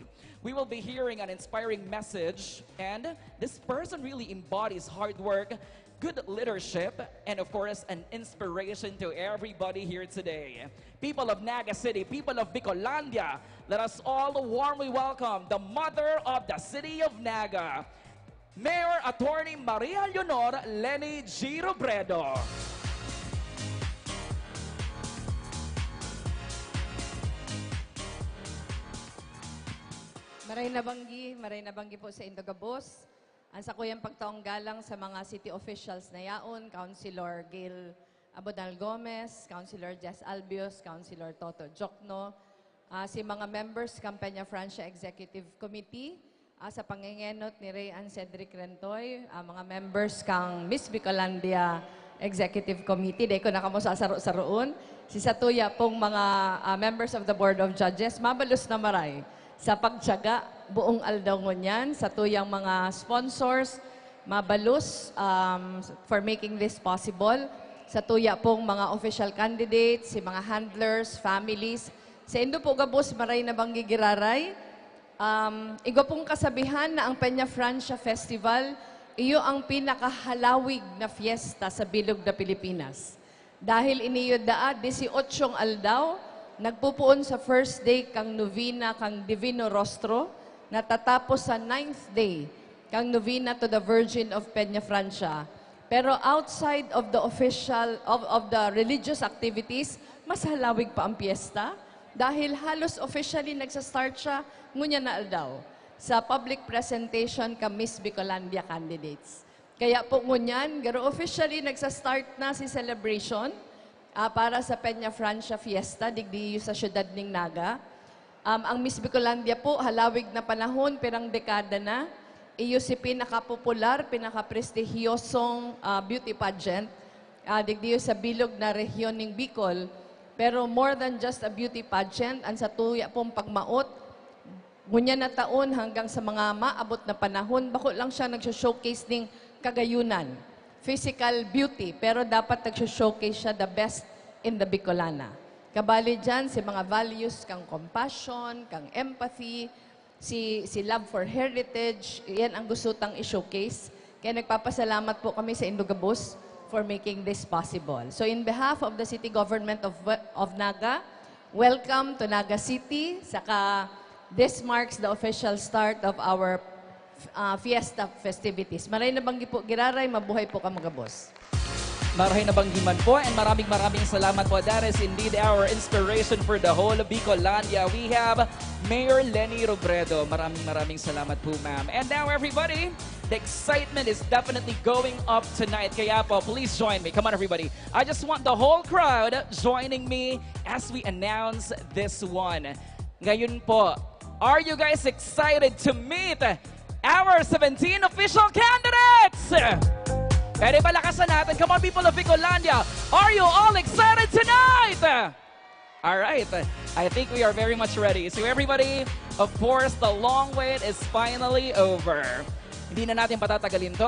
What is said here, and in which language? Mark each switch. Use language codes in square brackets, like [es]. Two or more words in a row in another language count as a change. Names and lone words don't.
[en] We will be hearing an inspiring message, and this person really embodies hard work, good leadership, and of course, an inspiration to everybody here today. People of Naga City, people of Bicolandia, let us all warmly welcome the mother of the City of Naga, Mayor Attorney Maria Leonor Lenny G. Robredo. [bik] Maray nabanggi po sa Indogabos. Ang sa kuyang pagtaong galang sa mga [en] city officials [bik] na yaon, Councilor Gail Abodal Gomez, Councilor Jess Albios, Councilor Toto Jokno, si mga members Campanya Francia Executive Committee, sa pangingenot ni Ray Ann Cedric Rentoy, mga members kang Miss Bicolandia Executive Committee, dahil ko nakamo sa saro-saroon, si Satuya pong mga [en] members of the Board of Judges, [bik] mabalus na maray sa pagtiyaga buong aldaw ngunyan, sa tuyang mga sponsors, mabalus [en] for making this possible, [bik] sa tuya pong mga official candidates, si mga handlers, families, sa Indo po gabos maray na bang gigiraray, igo pong kasabihan na ang Peña Francia Festival, iyo ang pinakahalawig na fiesta sa bilog na Pilipinas. Dahil iniyo daa 18 aldaw, nagpupuon sa [en] first day [bik] kang novena kang Divino Rostro, natatapos sa [en] 9th day [bik] kang novena [en] to the Virgin of Peña Francia. Pero outside of the official, of the religious activities, [bik] mas halawig pa ang piyesta dahil halos officially nagsa-start siya ngunya na aldaw sa [en] public presentation [bik] ka Miss Bicolandia candidates. Kaya po ngunyan, garo officially nagsa-start na si celebration para sa Peña Francia Fiesta, digdi sa siyudad ng Naga. Ang Miss Bicolandia po, halawig na panahon, pirang dekada na, iyo si pinaka-popular, pinaka-prestihiyosong [en] beauty pageant [bik] digdiyo sa bilog na rehiyon ng Bicol. [en] Pero more than just a beauty pageant, [bik] ang sa tuya pong pagmaot, ngunya na taon hanggang sa mga maabot na panahon, bako lang siya nag-showcase ng kagayunan, [en] physical beauty, [bik] pero dapat nag-showcase siya [en] the best in the Bicolana. [bik] Kabali dyan, si mga values kang compassion, kang empathy, si [en] love for heritage, [bik] yan ang gusto tang i-showcase. Kaya nagpapasalamat po kami sa Indogabos [en] for making this possible. So in behalf of the City Government of Naga, welcome to Naga City. Saka this marks the official start of our fiesta festivities. [bik] Maray na banggi po, Giraray, mabuhay po ka mga boss. Marahay na banggiman po and [tl] maraming salamat po. [en] That is indeed our inspiration for the whole of Bicolandia. We have Mayor Lenny Robredo. [tl] Maraming salamat po, ma'am. [en] And now everybody, the excitement is definitely going up tonight. [tl] Kaya po, [en] please join me. Come on everybody. I just want the whole crowd joining me as we announce this one. [tl] Ngayon po, [en] are you guys excited to meet our 17 official candidates? [tl] Pwede palakasan natin. [en] Come on, people of Bicolandia. Are you all excited tonight? All right. I think we are very much ready. So everybody, of course, the long wait is finally over. [tl] Hindi na natin patatagalin to.